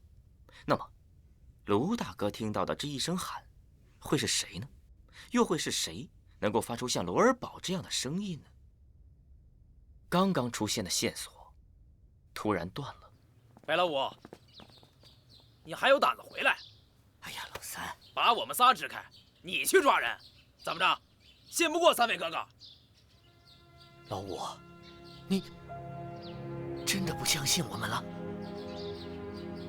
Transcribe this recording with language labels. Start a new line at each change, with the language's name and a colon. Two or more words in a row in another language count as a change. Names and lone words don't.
Chinese: 那麼，盧大哥聽到的這一聲喊，會是誰呢？又會是誰能夠發出像羅爾堡這樣的聲音呢？剛剛出現的線索，突然斷了。白老五，你還有膽子回來？哎呀，老三，把我們仨支開，你去抓人，怎麼着？信不過3位哥哥？老五，你真的不相信我們了？